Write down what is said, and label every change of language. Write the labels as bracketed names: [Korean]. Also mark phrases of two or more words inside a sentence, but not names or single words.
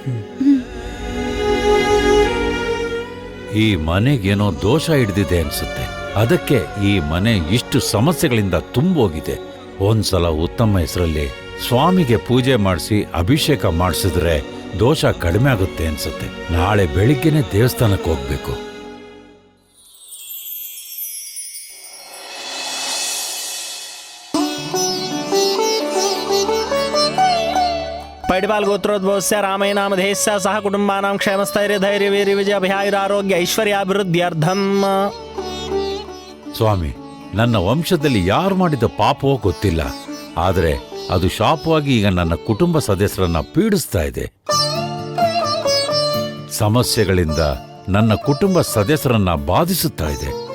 [Kannada] ಈ ಮನೆಗೇನೋ ದೋಷ ಹಿಡ್ದಿದೆ ಅನ್ಸುತ್ತೆ. ಅದಕ್ಕೆ ಈ ಮನೆ ಇಷ್ಟು ಸಮಸ್ಯೆಗಳಿಂದ ತುಂಬೋಗಿದೆ. ಒಂದ್ಸಲ ಉತ್ತಮ ಹೆಸರಲ್ಲಿ ಸ್ವಾಮಿಗೆ ಪೂಜೆ ಮಾಡಿಸಿ ಅಭಿಷೇಕ ಮಾಡಿಸಿದ್ರೆ ದೋಷ ಕಡಿಮೆ ಆಗುತ್ತೆ ಅನ್ಸುತ್ತೆ. ನಾಳೆ ಬೆಳಿಗ್ಗೆನೆ ದೇವಸ್ಥಾನಕ್ಕೆ ಹೋಗ್ಬೇಕು. [Sanskrit] पैडपाल गोत्रोद्भवस्य रामेणामधेयस्य सह कुटुम्बानां क्षेमस्थैर्य धैर्य वीर्य विजय अभयायुरारोग्य ऐश्वर्याभिवृद्ध्यर्थम्. [Kannada] ಸ್ವಾಮಿ, ನನ್ನ ವಂಶದಲ್ಲಿ ಯಾರು ಮಾಡಿದ ಪಾಪವೋ ಗೊತ್ತಿಲ್ಲ, ಆದರೆ ಅದು ಶಾಪವಾಗಿ ಈಗ ನನ್ನ ಕುಟುಂಬ ಸದಸ್ಯರನ್ನ ಪೀಡಿಸ್ತಾ ಇದೆ. ಸಮಸ್ಯೆಗಳಿಂದ ನನ್ನ ಕುಟುಂಬ ಸದಸ್ಯರನ್ನ ಬಾಧಿಸುತ್ತಾ ಇದೆ.